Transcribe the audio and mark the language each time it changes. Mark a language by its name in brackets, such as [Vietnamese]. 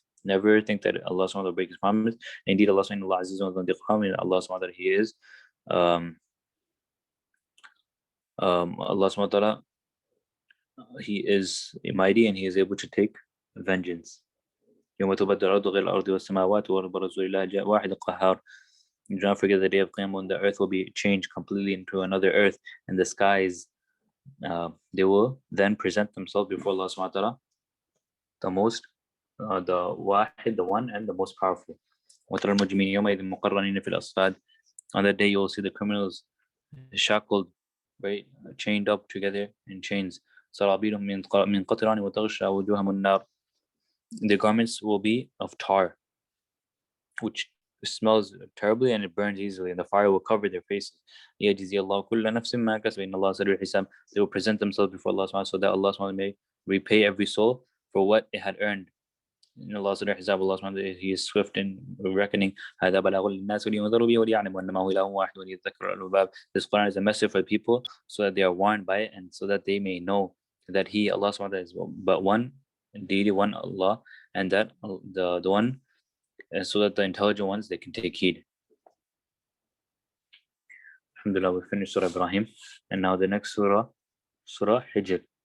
[English] Never think that Allah subhanahu wa ta'ala will break His promise. Indeed, Allah subhanahu wa ta'ala, He is Allah subhanahu wa ta'ala, He is mighty and He is able to take vengeance. [Arabic] يوم تبدل الأرض غير الأرض والسماوات وبرزوا لله واحد القهار. [English] Do not forget the day of Qiyamah when the earth will be changed completely into another earth, and the skies they will then present themselves before Allah subhanahu wa ta'ala, the most the wahid, the one and the most powerful. [Arabic] وترى المجرمين يومئذ مقرنين في الأصفاد. [English] On that day you will see the criminals shackled, right, chained up together in chains. [Arabic] سرابيلهم من قطران وتغشى وجوههم النار. [English] The garments will be of tar, which smells terribly and it burns easily, and the fire will cover their faces. [Arabic] يَجْزِي اللَّهُ كُلَّ نَفْسٍ مَا كَسَبَتْ إِنَّ اللَّهَ سَرِيعُ الْحِسَابِ. [English] They will present themselves before Allah subhanahu so that Allah subhanahu may repay every soul for what it had earned. [Arabic] إن الله سريع الحساب. [English] Allah subhanahu wa ta'ala, He is swift in reckoning. [Arabic] هذا بلاغ للناس ولينذروا به وليعلموا أنما هو إله واحد وليذكر أولو الألباب. [English] This Quran is a message for the people so that they are warned by it and so that they may know that He, Allah subhanahu wa ta'ala, is but one, indeed one Allah, and that the one, and so that the intelligent ones they can take heed. Alhamdulillah, we finished Surah Ibrahim, and now the next Surah, Surah Hijr.